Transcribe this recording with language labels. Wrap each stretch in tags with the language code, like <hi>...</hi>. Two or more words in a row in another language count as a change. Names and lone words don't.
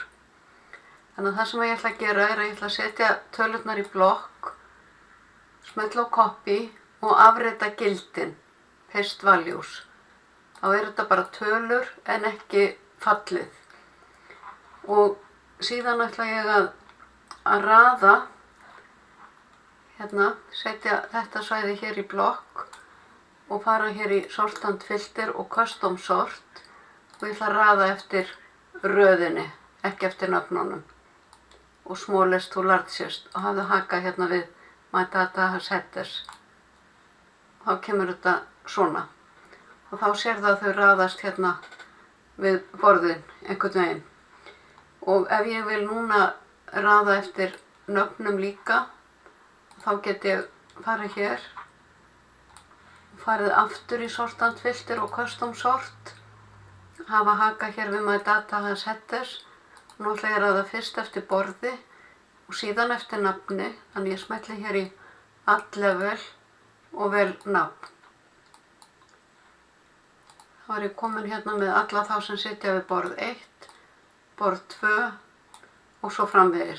<is>Þannig að það sem ég ætla að gera er að ég ætla að setja tölurnar í blokk, smetla á copy og afrita gildin,</is> <en>paste values.</en> <is>Þá þetta bara tölur en ekki fallið. Og síðan ætla ég að raða, hérna, setja þetta svæði hér í blokk og fara hér í</is> <en>sort and filter</en> <is>og</is> <en>custom sort</en> <is>og ég ætla að raða eftir röðinni, ekki eftir nöfnunum. Og</is> <en>smallest to largest</en> <is>og hafðu haka hérna við</is> <en>my data has headers.</en> <is>Þá kemur þetta svona. Og þá sér það að þau raðast hérna við borðin einhvern veginn. Og ef ég vil núna raða eftir nöfnum líka, þá get ég farið hér, farið aftur í</is> <en>sort and filter</en> <is>og</is> <en>custom sort,</en> <is>hafa haka hér við</is> <en>my data has headers.</en> <is>Nú ætla ég að raða fyrst eftir borði og síðan eftir nafni, þannig ég smelli hér í</is> <en>add level</en> <is>og vel nafn. Þá er ég komin hérna með alla þá sem sitja við borð 1, borð 2 og svo framvegis.</is>